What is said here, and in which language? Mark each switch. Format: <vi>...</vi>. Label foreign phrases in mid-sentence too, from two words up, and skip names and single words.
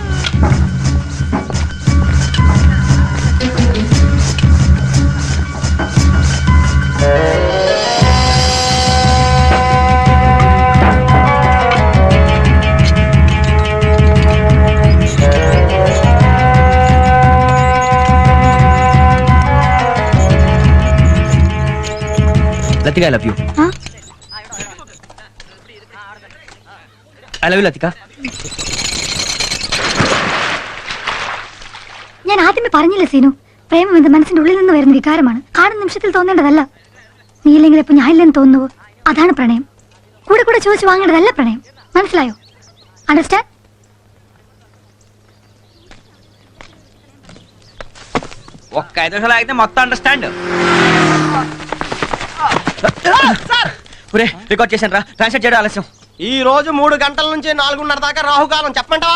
<en>లతిక, I love you. ఆ? I love you ലതിക.</en> <ml>ഞാൻ ആദ്യമേ പറഞ്ഞില്ലേ സീനു, പ്രേമം എന്റെ മനസ്സിന്റെ ഉള്ളിൽ നിന്ന് വരുന്ന വികാരമാണ്, കാണുന്ന നിമിഷത്തിൽ തോന്നേണ്ടതല്ല. നീ ഇല്ലെങ്കിൽ ഇപ്പൊ ഞാൻ ഇല്ലെന്ന് തോന്നുവോ? അതാണ് പ്രണയം. കൂടെ കൂടെ ചോദിച്ചു വാങ്ങേണ്ടതല്ല പ്രണയം. മനസ്സിലായോ? അണ്ടർസ്റ്റാൻഡ്?</ml> <te>ఒక్క 5 నిమిషాలు ఆగితే మొత్తం అండర్స్టాండ్. రికార్డ్ చేశాను రా, ట్రాన్స్లేట్ చేయడం ఆలస్యం. ఈ రోజు 3 గంటల నుంచి 4:30 దాకా రాహుకాలం చెప్పమంటావా?</te>